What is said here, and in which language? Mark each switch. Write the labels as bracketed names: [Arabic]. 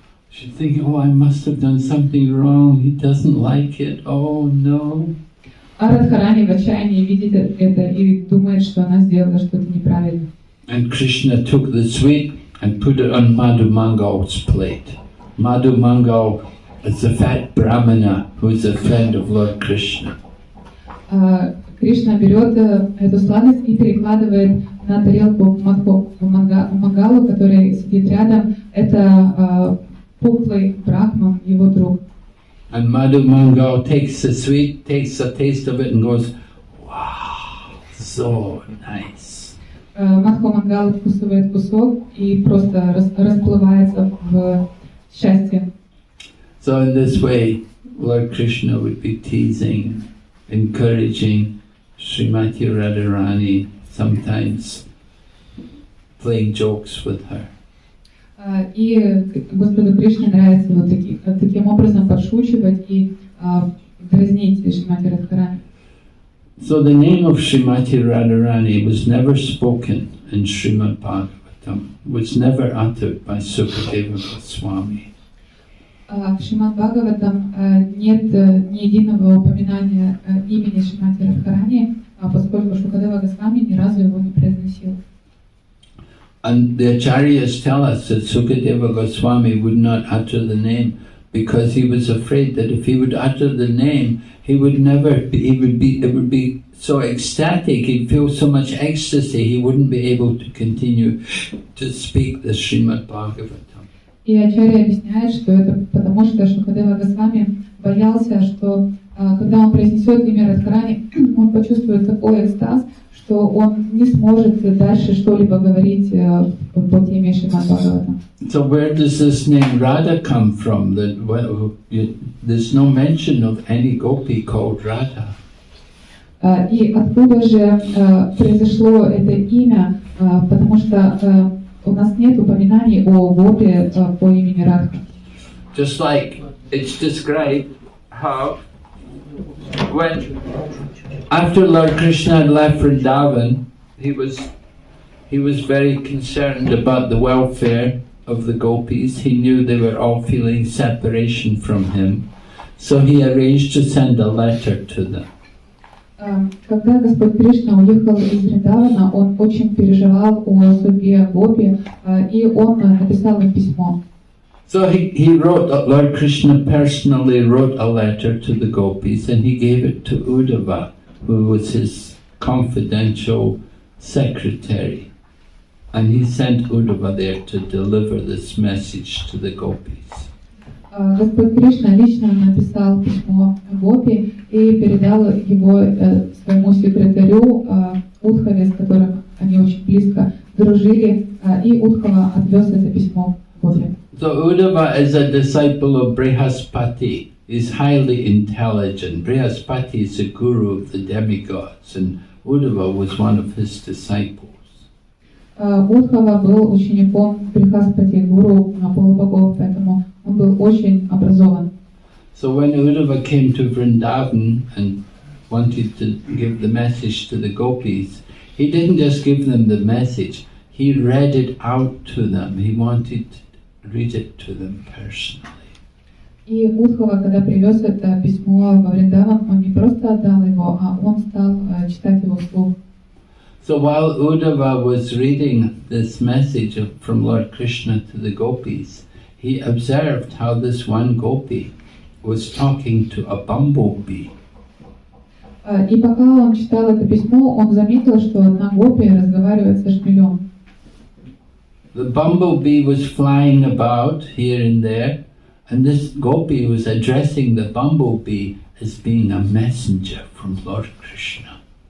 [English] She's thinking, oh, I must have done something wrong. He doesn't like it. Oh, no. [Russian] А Радхарани в отчаянии видит это и думает, что она сделала что-то неправильно. [English] And Krishna took the sweet and put it on Madhu Mangal's plate. Madhu Mangal is the fat Brahmana who is a friend of Lord Krishna. [Russian] Кришна берет эту сладость и перекладывает на тарелку Мангалу, который сидит рядом. Это пухлый брахман, его друг. [English] And Madhu Mangal takes the sweet, takes a taste of it and goes, wow, so nice. [Russian] Мадхо Мангал вкусывает кусок и просто расплывается в счастье. [English] So in this way, Lord Krishna would be teasing, encouraging Srimati Radharani, sometimes playing jokes with her. [Russian] И Господу Кришне нравится вот таким образом подшучивать и дразнить Шримати Радхарани. [English] So the name of Srimati Radharani was never spoken in Srimad Bhagavatam, was never uttered by Sukadeva Goswami. [Russian] В Шримад Бхагаватам нет ни единого упоминания имени Шримати Радхарани, поскольку Шукадева Госвами ни разу его не произносил. [English] And the acharyas tell us that Sukadeva Goswami would not utter the name because he was afraid that if he would utter the name, he would never be, it would be so ecstatic, he'd feel so much ecstasy, he wouldn't be able to continue to speak the Srimad Bhagavatam. [Russian] И Ачарья объясняет, что это потому, что Шукадева Госвами боялся, что когда он произнесет имя Радхарани, он почувствует такой экстаз, что он не сможет дальше что-либо говорить по теме Шримад Бхагаватам. [English] So where does this name Radha come from? There's no mention of any gopi called Radha. [Russian] И откуда же произошло это имя? Потому что у нас нет упоминаний о гопе по имени Радха. [English] Just like it's described how when after Lord Krishna had left Vrindavan, he was very concerned about the welfare of the gopis. He knew they were all feeling separation from him, so he arranged to send a letter to them. [Russian] Когда Господь Кришна уехал из Вриндавана, он очень переживал о судьбе гопи, и он написал им письмо. [English] So he wrote, Lord Krishna personally wrote a letter to the gopis and he gave it to Uddhava, who was his confidential secretary. And he sent Uddhava there to deliver this message to the gopis. [Russian] Господь Кришна лично написал письмо гопи и передал его своему секретарю Удхаве, с которым они очень близко дружили, и Удхава отвез это письмо гопи. [English] So Uddhava is a disciple of Brihaspati. He's highly intelligent. Brihaspati is the guru of the demigods, and Uddhava was one of his disciples. [Russian] Удхава был учеником Брихаспати, гуру полубогов, поэтому он был очень образован. [English] So when Uddhava came to Vrindavan and wanted to give the message to the gopis, he didn't just give them the message, he read it out to them. He wanted to read it to them personally. [Russian] И Удхава, когда привез это письмо во Вриндаван, он не просто отдал его, а он стал читать его вслух. [English] So while Uddhava was reading this message from Lord Krishna to the gopis, he observed how this one gopi was talking to a bumblebee. [Russian] И пока он читал это письмо, он заметил, что одна гопи разговаривает со шмелем. [English] The bumblebee was flying about here and there, and this gopi was addressing the bumblebee as being a messenger from Lord Krishna.